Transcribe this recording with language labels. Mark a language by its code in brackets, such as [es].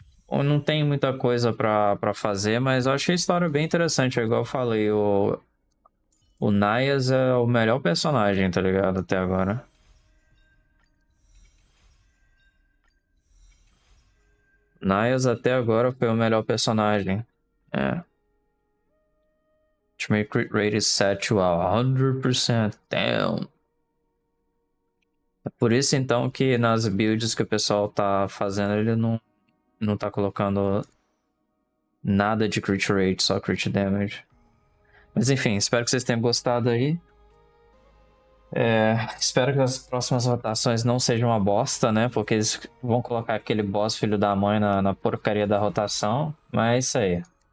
[pt] Eu não tem muita coisa pra fazer, mas eu achei a história bem interessante. Igual eu falei, o Nias é o melhor personagem, tá ligado? Até agora. Nias até agora foi o melhor personagem. É. [en] Ultimate crit rate is set to 100%. Damn. [pt] É por isso então que nas builds que o pessoal tá fazendo, ele não tá colocando nada de crit rate, só crit damage. Mas enfim, espero que vocês tenham gostado aí. Espero que as próximas rotações não sejam uma bosta, né? Porque eles vão colocar aquele boss filho da mãe na porcaria da rotação. Mas é isso aí.